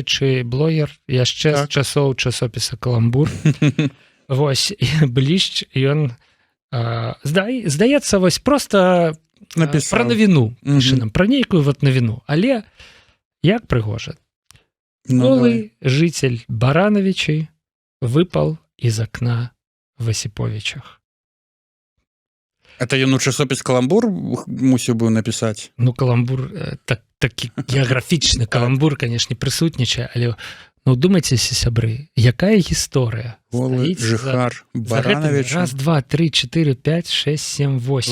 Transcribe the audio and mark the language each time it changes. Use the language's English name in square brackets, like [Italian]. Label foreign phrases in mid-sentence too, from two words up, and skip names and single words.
[Belarusian] дарэчы, блогер яшчэ Так. з часоў часопіса «Каламбур». Вось, і Бліщ, ён, здаецца, вось проста Напісаў. пра навіну. Мгм. Піша нам пра нейкую вот навіну. Але як прыгожа. Ну, давай. [Russian] Голы житель Барановичей выпал из окна в Осиповичах. [Belarusian] Это ён у часопіс «Каламбур» мусіў быў напісаць. Ну, каламбур, такі геаграфічны каламбур, конечно, прысутнічае, але ну, думайцеся, сябры, якая гісторыя? Голы Стаіць жыхар за гэтым Барановича раз, два, три, 4, 5, 6, 7, 8.